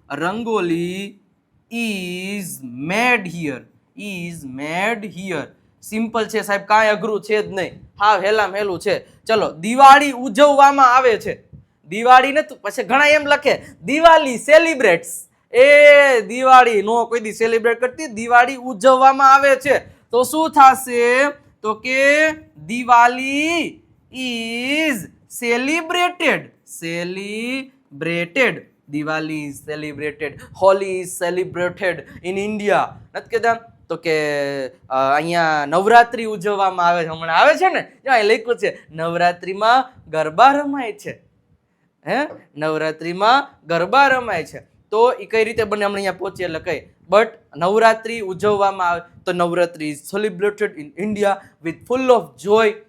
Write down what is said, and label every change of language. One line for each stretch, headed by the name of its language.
English: Rangoli is made here. is made here.
Gujarati: Simple છે સાહેબ, કાંઈ અઘરું છે જ નહીં, હા હેલામ હેલું છે. ચલો, દિવાળી ઉજવવામાં આવે છે. દિવાળી ને પછી ઘણા એમ લખે દિવાળી સેલિબ્રેટ્સ. એ દિવાળી નો કોઈ દી સેલિબ્રેટ કરતી, દિવાળી ઉજવવામાં આવે છે. તો શું થશે? તો કે Diwali
English: is celebrated. celebrated. Diwali is celebrated. Holi is celebrated in India.
Gujarati: નથી કહેતા? તો કે અહીંયા નવરાત્રી ઉજવવામાં આવે છે. હમણાં આવે છે ને, ત્યાં લખ્યું છે નવરાત્રીમાં ગરબા રમાય છે. હે, નવરાત્રીમાં ગરબા રમાય છે. તો એ કઈ રીતે બને? હમણાં અહીંયા પહોંચીએ એટલે કઈ, બટ નવરાત્રી ઉજવવામાં આવે તો Navratri
English: Is celebrated in India with full of joy.